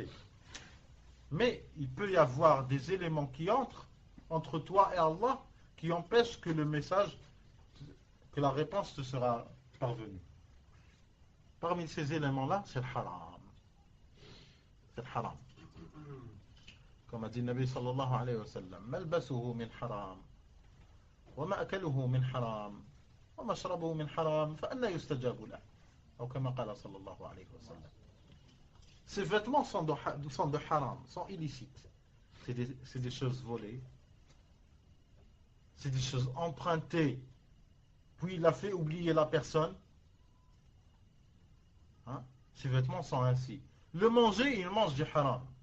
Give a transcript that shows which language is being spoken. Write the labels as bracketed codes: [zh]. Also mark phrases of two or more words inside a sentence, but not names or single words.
[fr] Mais il peut y avoir des éléments qui entrent entre toi et Allah qui empêchent que le message, que la réponse te sera parvenue. Parmi ces éléments-là, c'est le haram. C'est le haram. Comme a dit le [ar] النبي صلى الله عليه وسلم ملبسه من حرام ومأكله من حرام ومشربه من حرام فأنى يستجاب له. [fr] Ou comme [ar] قال صلى الله عليه وسلم. [fr] Ces vêtements sont de haram, sont illicites. C'est des choses volées. C'est des choses empruntées. Puis il a fait oublier la personne. Hein? Ces vêtements sont ainsi. Le manger, il mange du haram.